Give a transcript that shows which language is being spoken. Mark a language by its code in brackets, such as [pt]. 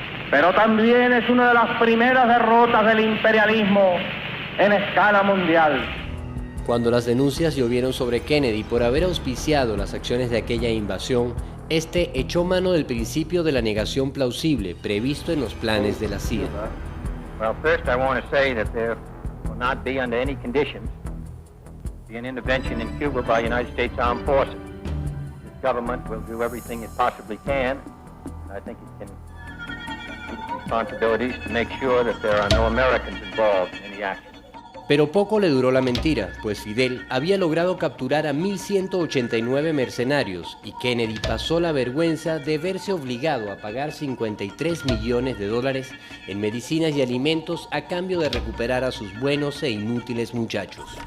[es] pero también es una de las primeras derrotas del imperialismo en escala mundial. Cuando las denuncias llovieron sobre Kennedy por haber auspiciado las acciones de aquella invasión, este echó mano del principio de la negación plausible previsto en los planes de la CIA. [en] Well, first I want to say that there will not be under any conditions be an intervention in Cuba by United States Armed Forces. This government will do everything it possibly can. I think it can meet its responsibilities to make sure that there are no Americans involved in any action. [es] Pero poco le duró la mentira, pues Fidel había logrado capturar a 1.189 mercenarios y Kennedy pasó la vergüenza de verse obligado a pagar $53 millones en medicinas y alimentos a cambio de recuperar a sus buenos e inútiles muchachos.